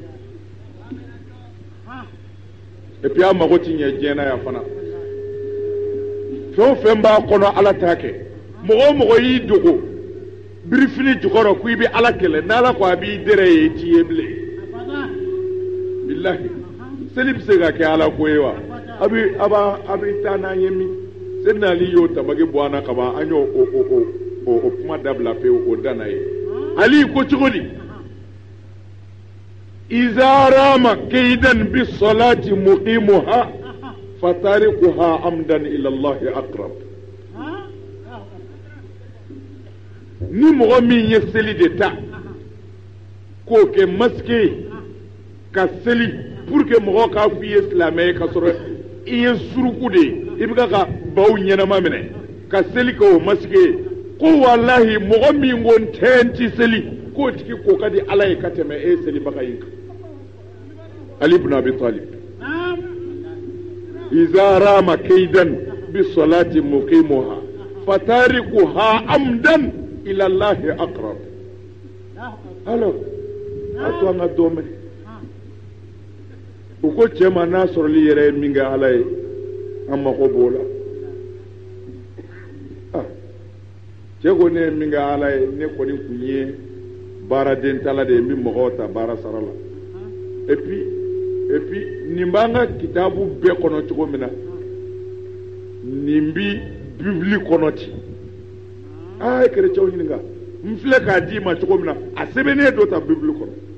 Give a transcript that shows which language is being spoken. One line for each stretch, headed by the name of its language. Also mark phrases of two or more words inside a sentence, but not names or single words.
French: et puis
Bambara: a mago ti ɲɛ diɲɛ na yan fana fɛn o fɛn b'a kɔnɔ ala t'a kɛ mɔgɔ o mɔgɔ y'i dogo birifini jukɔrɔ ko i bɛ ala kɛlɛ n'ala ko a b'i dɛrɛ ye i t'i ye bilen bilahi seli bɛ se ka kɛ ala ko ye wa a bɛ taa n'an ye min seli ali y'o tamaki bɔ an na ka ban an y'o o kuma dabila pewu o danna ye ali ko cogo di
Arabic: إذا رام كيدا بالصلاة مقيمها فتاركها عمدا إلى الله أقرب ni mɔgɔ min ye seli de ta k'o
Bambara: kɛ masque ka seli
French: pour que
Bambara: mɔgɔ k'a fɔ i ye silamɛ ye ka sɔrɔ i ye suruku de ye i bɛ ka baw ɲɛnama minɛ ka seli kɛ o masque ye ko walahi mɔgɔ min ko n tɛ n ti seli k'o tigi ko ka di ala ye ka tɛmɛ e selibaga in kan Ali ibn Abi Talib
Arabic: إذا رام كيدا بالصلاة مقيمها فتاركها عمدا إلى الله أقرب
Bambara: alors ato an ka dɔmɛ u ko cɛ ma n'a sɔrɔli yɛrɛ ye min kɛ ala ye an mako b'o la cɛ ko ne ye min kɛ ala ye ne kɔni tun ye baaraden tala de ye n bɛ mɔgɔw ta baara sara la
French: et puis
Bambara: nin b'an ka kitabu bɛɛ kɔnɔ cogo min na nin bi bibili kɔnɔ ten a ye kerecɛnw ɲininka n filɛ k'a d'i ma cogo min na a sɛbɛnnen dɔ ta bibili kɔnɔ